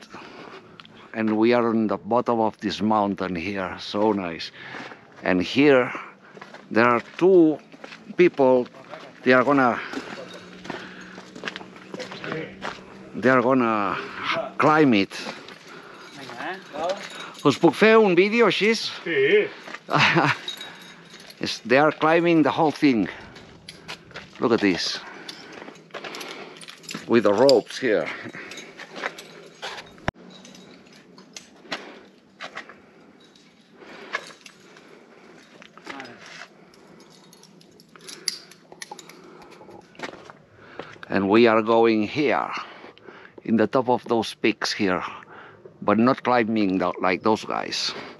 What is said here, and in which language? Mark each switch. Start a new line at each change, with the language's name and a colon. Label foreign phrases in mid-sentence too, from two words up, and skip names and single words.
English: And we are on the bottom of this mountain here. So nice. And here there are two people. They are gonna climb it.
Catalan: Us puc fer un vídeo així? Sí.
English: They are climbing the whole thing. Look at this. With the ropes here. And we are going here, in the top of those peaks here, but not climbing like those guys.